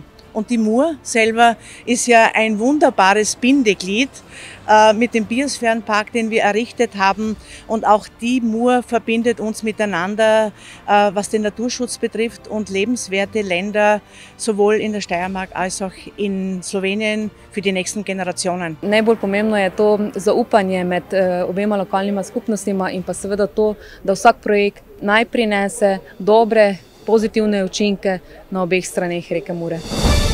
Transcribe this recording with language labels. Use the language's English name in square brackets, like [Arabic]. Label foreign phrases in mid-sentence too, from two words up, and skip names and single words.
[German] Und die Mur selber ist ja ein wunderbares Bindeglied mit dem Biosphärenpark, den wir errichtet haben. Und auch die Mur verbindet uns miteinander, was den Naturschutz betrifft und lebenswerte Länder sowohl in der Steiermark als auch in Slowenien für die nächsten Generationen. [Slovenian] Najbolj pomembno je to zaupanje med obema lokalnima skupnostima in pa seveda to, da vsak projekt naj prinese dobre, pozitivne učinke na obeh straneh reke Mure.